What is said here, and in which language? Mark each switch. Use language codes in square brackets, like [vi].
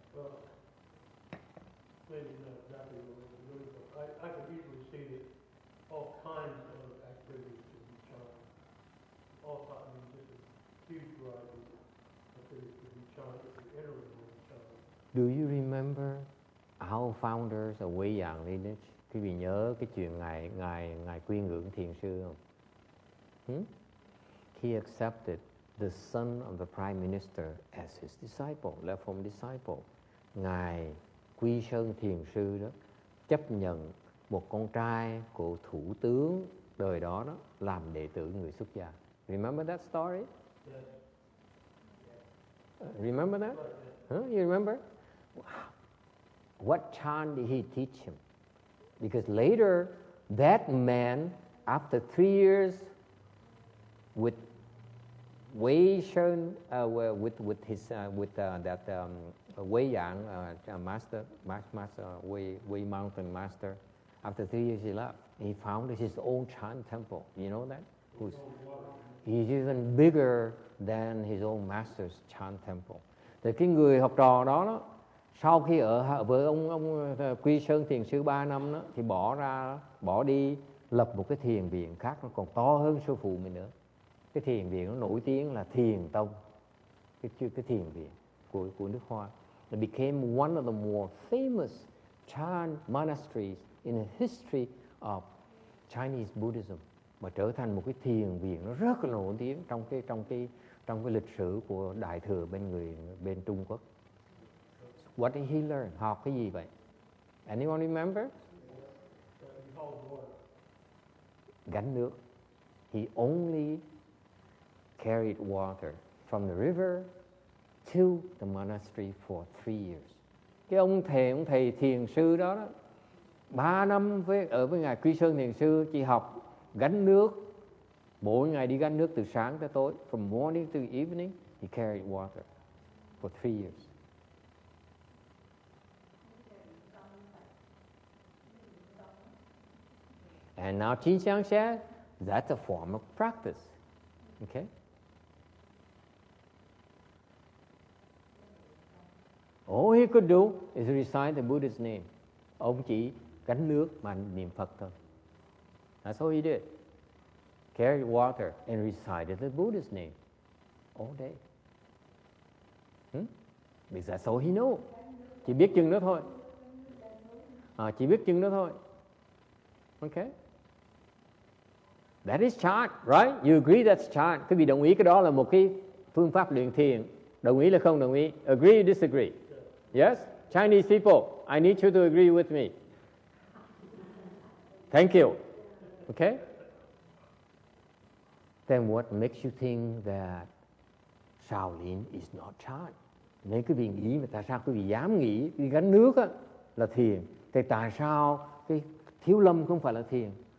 [en] Well, maybe not exactly what it really was. I could easily see that all kinds of activities could be Chan. All kinds, I mean, just a huge variety of activities could be Chan if you enter with Chan. Do you remember our founders of Way Yang lineage? [vi] Quý vị nhớ cái chuyện ngài quy ngưỡng thiền sư không? [en] He accepted the son of the prime minister as his disciple, left home disciple. [vi] Ngài Quy Sơn thiền sư đó chấp nhận một con trai của thủ tướng đời đó làm đệ tử người xuất gia. [en] Remember that story? Yes. Remember that? Huh? You remember? Wow. what chant did he teach him? Because later, that man, after 3 years with Wei Shen, with that Wei Yang master, Wei mountain master, after 3 years he left. He founded his own chant temple. You know that? He's even bigger than his own master's chant temple. [vi] Thì cái người học trò đó, sau khi ở với ông Quy Sơn Thiền Sư 3 năm đó, thì bỏ đi lập một cái thiền viện khác, nó còn to hơn sư phụ mình nữa. Cái thiền viện nó nổi tiếng là Thiền Tông, cái thiền viện của nước Hoa. [en] It became one of the more famous Chan monasteries in the history of Chinese Buddhism, [vi] mà trở thành một cái thiền viện nó rất là nổi tiếng trong cái lịch sử của Đại thừa bên Trung Quốc. [en] What did he learn? [vi] Học cái gì vậy? [en] Anyone remember? [vi] Gánh nước. [en] He only carried water from the river to the monastery for 3 years. [vi] Cái ông thầy thiền sư đó 3 năm ở với ngài Quy Sơn Thiền Sư chỉ học gánh nước, mỗi ngày đi gánh nước từ sáng tới tối, [en] from morning to evening he carried water for 3 years. And now Qin Xiang said that's a form of practice. Okay? All he could do is recite the Buddha's name. [vi] Ông chỉ gánh nước mà niệm Phật thôi. [en] That's all he did. Carried water and recited the Buddha's name all day. Because that's all he knew. [vi] Chỉ biết chừng đó thôi. Chỉ biết chừng đó thôi. Okay? [en] That is chant, right? You agree that's chant. [vi] Quý vị đồng ý cái đó là một cái phương pháp luyện thiền. Đồng ý là không đồng ý? [en] Agree or disagree? Yes? Chinese people, I need you to agree with me. Thank you. Okay? Then what makes you think that Shaolin is not chant? [vi] Nếu quý vị nghĩ mà tại sao quý vị dám nghĩ đi gánh nước á, là thiền, thì tại sao cái Thiếu Lâm không phải là thiền?